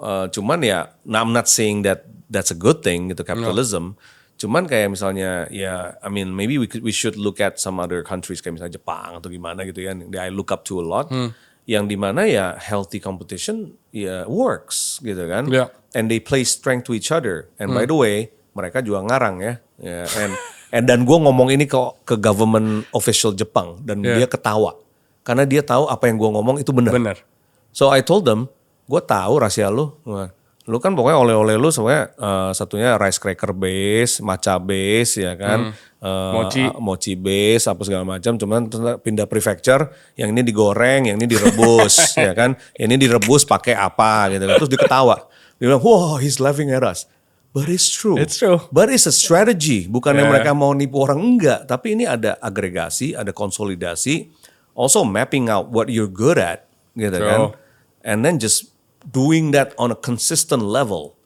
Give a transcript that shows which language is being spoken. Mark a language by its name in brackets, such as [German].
[Indonesian] Cuman ya, [English] I'm not saying that that's a good thing gitu capitalism. [Indonesian] Cuman kayak misalnya [English] I mean maybe we should look at some other countries [Indonesian] kayak misalnya Jepang atau gimana gitu ya. [English] I look up to a lot. [Indonesian] Yang dimana ya [English] healthy competition works [Indonesian] gitu kan. [English] Yeah. And they play strength to each other. And by the way, [Indonesian] mereka juga ngarang ya. Dan gue ngomong ini ke government official Jepang dan dia ketawa karena dia tahu apa yang gue ngomong itu benar. [English] So I told them, [Indonesian] gue tahu rahasia lu kan pokoknya oleh-oleh lu semuanya satunya rice cracker base, matcha base ya kan, mochi base apa segala macam. Cuman pindah prefecture, yang ini digoreng, yang ini direbus ya kan, yang ini direbus pakai apa gitu. Terus dia ketawa, dia bilang, [English] wow, he's laughing at us. But it's true. It's true. But it's a strategy. [Indonesian] Bukannya mereka mau nipu orang, enggak. Tapi ini ada agregasi, ada konsolidasi. [English] Also mapping out what you're good at. [Indonesian] Gitu kan. [English] And then just doing that on a consistent level.